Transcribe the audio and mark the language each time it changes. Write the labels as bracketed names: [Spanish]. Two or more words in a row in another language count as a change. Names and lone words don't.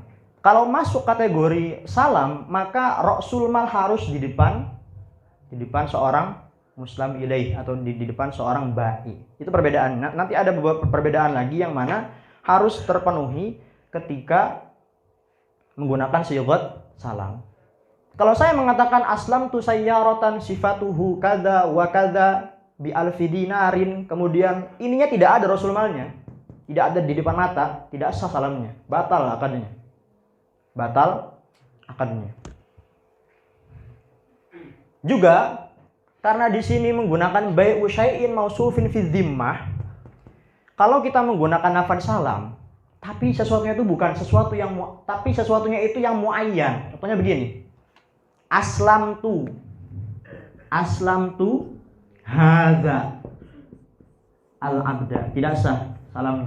[Indonesian] Kalau masuk kategori salam, maka [Arabic] رأس المال [Indonesian] harus di depan seorang [Arabic] مسلم إليه [Indonesian] atau di depan seorang ba'i. Itu perbedaan. Nanti ada beberapa perbedaan lagi yang mana harus terpenuhi ketika menggunakan sighat salam. Kalau saya mengatakan [Arabic] أسلمت سيارة صفتها كذا وكذا بألف دينار, [Indonesian] kemudian ininya tidak ada rasul malnya, tidak ada di depan mata, tidak sah salamnya, batal akadnya. Batal akadnya. Juga karena di sini menggunakan [Arabic] بيع شيء موصوف في الذمة. [Indonesian] Kalau kita menggunakan lafaz salam, tapi sesuatunya itu bukan sesuatu yang tapi sesuatunya itu yang muayyan. Contohnya begini. [Arabic] أسلمت هذا العبد, [Indonesian] tidak sah salamnya.